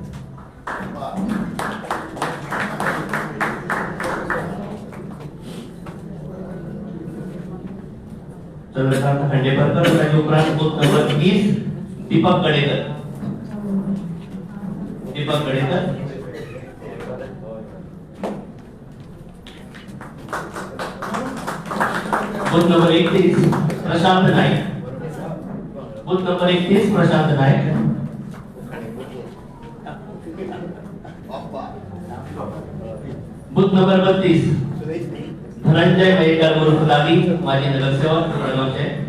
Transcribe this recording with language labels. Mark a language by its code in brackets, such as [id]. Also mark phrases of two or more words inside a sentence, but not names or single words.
[kok] चंद्रकांत खंडेबरकर त्याच्या उपरांत बूथ नंबर 30 दीपक गडेकर, दीपक गडेकर, बूथ नंबर 31 प्रशांत नाईक, बूथ नंबर 31 प्रशांत नाईक, बूथ नंबर 32 धनंजय मयेकर उर्फ दादी, माजी नगरसेवक जळगावचे,